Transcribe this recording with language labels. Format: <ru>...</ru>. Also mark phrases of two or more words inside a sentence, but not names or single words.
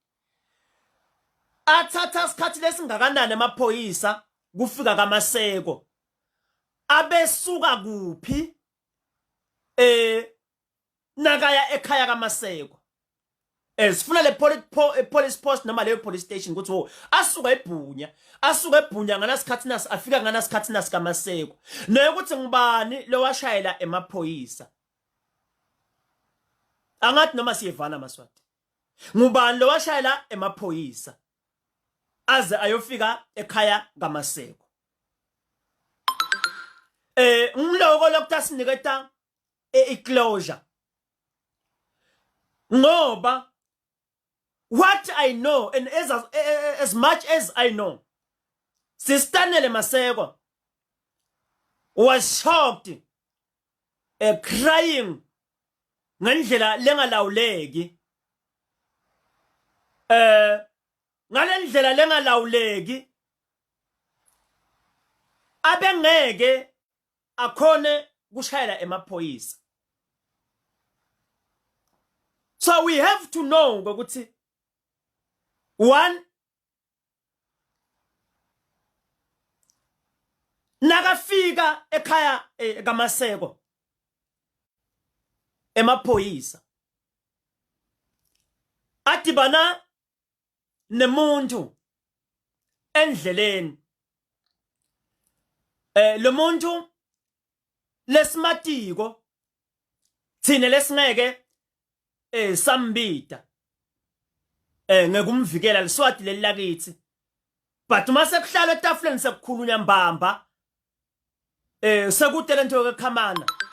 <ss>athatha isikhathi lesingakanani amaphoyisa kufika kaMaseko abesuka kuphi nakaya ekhaya kaMaseko sifuna le</ss> <en>police post</en> <ss>noma leyo</ss> <en>police station</en> <ss>ukuthi wo asuka ebhunya nganasikhathi nasi afika nganasikhathi nasi kaMaseko nokuthi ngibani lo washayela emaphoyisa angathi noma siyevana maswati ngubani lo washayela emaphoyisa aze ayofika ekhaya kaMaseko ngiloko lokutasiniketa iclosure ngoba</ss> <en>what I know and as much as I know Thulani Maseko was shocked crying</en> <ss>ngendlela lengalawuleki ngalendlela lengalawuleki abengeke akhone kushayela emaphoyisa.</ss> <en>So we have to know</en> <ss>ukuthi one nakafika ekhaya kaMaseko emaphoyisa adibana nemuntu endleleni lo muntu lesmatiko thina lesingeke sambita ngekumvikela liswati lelakithi but mase kuhlala etafuleni sekukhulunya mbamba sekude lento yekhamana</ss>